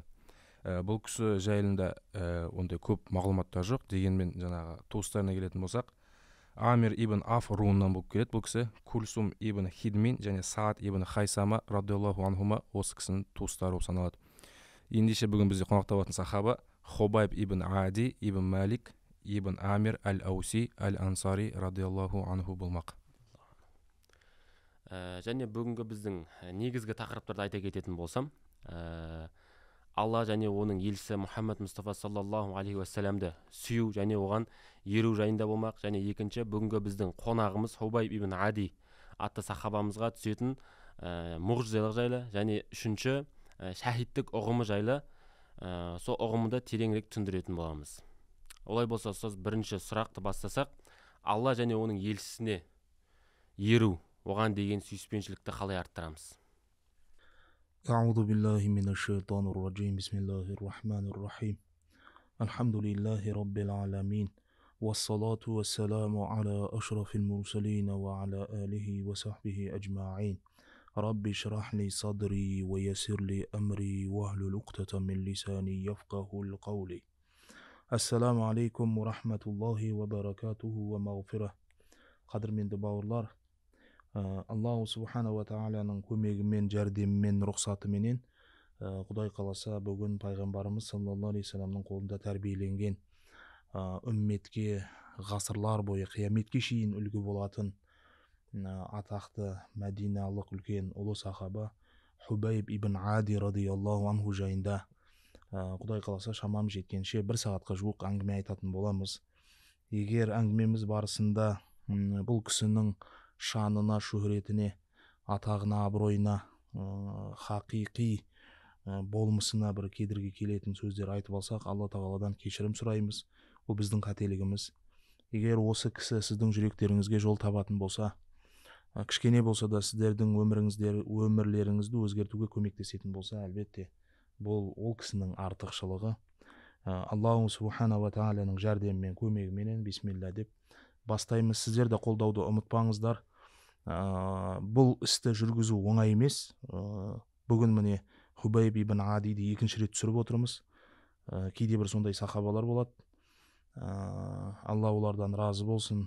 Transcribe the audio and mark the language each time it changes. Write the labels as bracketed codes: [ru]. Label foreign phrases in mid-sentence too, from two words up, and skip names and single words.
[kk] Бұл кісі жайында ондай көп мағлұматтар жоқ, дегенмен жаңағы туыстарына келетін болсақ, Амир ибн Аф руынан болып келеді. Бұл кісі Кульсум ибн Хидмин және Саад ибн Хайсама [ar] رضي الله عنهما [kk] осы кісінің туыстары болып саналады. Ендеше бүгін бізде қонақта болатын сахаба Хубайб ибн Ади ибн Малик ибн Амир әл-Ауси әл-Ансари [ar] رضي الله عنه [kk] болмақ. Және бүгінгі біздің негізгі тақырыптарды айта кететін болсам, Алла және оның елшісі Мұхаммад Мұстафа [ar] صلى الله عليه وسلم [kk] сүю және оған еру жайында болмақ. Және екінші, бүгінгі біздің қонағымыз Хубайб ибн Ади атты сахабамызға түсетін мұғжизалық жайлы, және үшінші, шахидтік ұғымы жайлы сол ұғымды тереңірек түсіндіретін боламыз. Олай болса, ұстаз, бірінші сұрақты бастасақ, Алла және оның елшісіне еру, оған деген сүйіспеншілікті қалай арттырамыз? [ar] أعوذ بالله من الشيطان الرجيم بسم الله الرحمن الرحيم الحمد لله رب العالمين والصلاة والسلام على أشرف المرسلين وعلى آله وصحبه أجمعين رب اشرح لي صدري ويسر لي أمري واحلل عقدة من لساني يفقهوا القول السلام عليكم ورحمة الله وبركاته ومغفرة [kk] قدرменді бауырлар, Аллаху субхана ва тағаланың көмегімен, жәрдемімен, рұқсатыменен Құдай қаласа бүгін пайғамбарымыз саллаллаху алейхи вассаламның қолында тәрбиеленген үмметке ғасырлар бойы қияметке шейін үлгі болатын атақты мәдиналық үлкен ұлы сахаба Хубайб ибн Ади [ar] رضي الله عنه [kk] жайында Құдай қаласа шамам жеткенше бір сағатқа жуық әңгіме айтатын боламыз. Егер әңгімеміз барысында бұл кісінің шанына, шөһретіне, атағына, абыройына, хақиқи болмысына бір кедергі келетін сөздер айтып алсақ, Алла тағаладан кешірім сұраймыз. Бұл біздің қателігіміз. Егер осы кісі сіздің жүректеріңізге жол табатын болса, кішкене болса да сіздердің өмірлеріңізді өзгертуге көмектесетін болса, әлбетте бұл ол кісінің артықшылығы. [ar] الله سبحانه وتعالى [kk] жәрдемімен, көмегіменен бисмилля деп бастаймыз. Сіздер де қолдауды ұмытпаңыздар. Бұл істі жүргізу оңай емес. Бүгін міне Хубайб ибн Адиді екінші рет түсіріп отырмыз. Кейде бір сондай сахабалар болады. Алла олардан разы болсын.